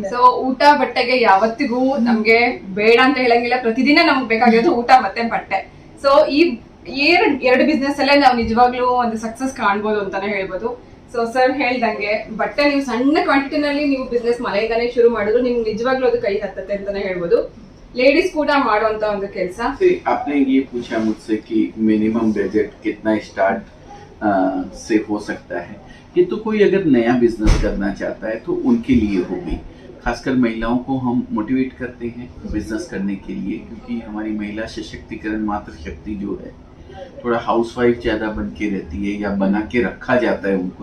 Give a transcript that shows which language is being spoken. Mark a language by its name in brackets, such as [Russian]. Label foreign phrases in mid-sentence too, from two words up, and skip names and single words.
[Kannada] ಸೊ ಊಟ ಬಟ್ಟೆಗೆ ಯಾವತ್ತಿಗೂ ನಮ್ಗೆ ಬೇಡ ಅಂತ ಹೇಳಂಗಿಲ್ಲ, ಪ್ರತಿದಿನ ನಮ್ಗೆ ಬೇಕಾಗಿರೋದು ಊಟ ಮತ್ತೆ ಬಟ್ಟೆ. ಸೊ ಈ ಎರಡು ಬಿಸ್ನೆಸ್ ಅಲ್ಲೇ ನಾವು ನಿಜವಾಗ್ಲೂ ಒಂದು ಸಕ್ಸಸ್ ಕಾಣ್ಬೋದು ಅಂತಾನೆ ಹೇಳ್ಬೋದು. ಸೊ ಸರ್ ಹೇಳ್ದಂಗೆ ಬಟ್ಟೆ ನೀವು ಸಣ್ಣ ಕ್ವಾಂಟಿಟಿನಲ್ಲಿ ನೀವು ಬಿಸ್ನೆಸ್ ಮನೆಯಿಂದಾನೇ ಶುರು ಮಾಡಿದ್ರು ನಿಮ್ಗೆ ನಿಜವಾಗ್ಲೂ ಅದು ಕೈ ಹತ್ತತ್ತೆ ಅಂತಾನೆ ಹೇಳ್ಬೋದು. लेडीज ಕೂಡ ಮಾಡುವಂತ ಒಂದು ಕೆಲಸ. [Hindi] आपने ये पूछा मुझसे कि [English] minimum budget [Hindi] कितना स्टार्ट से हो सकता है. ये तो कोई अगर नया बिजनेस करना चाहता है तो उनके लिए होगी. खासकर महिलाओं को हम मोटिवेट करते हैं बिजनेस करने के लिए, क्योंकि हमारी महिला सशक्तिकरण मातृशक्ति जो है थोड़ा हाउसवाइफ ज्यादा बन के रहती है या बना के रखा जाता है उनको.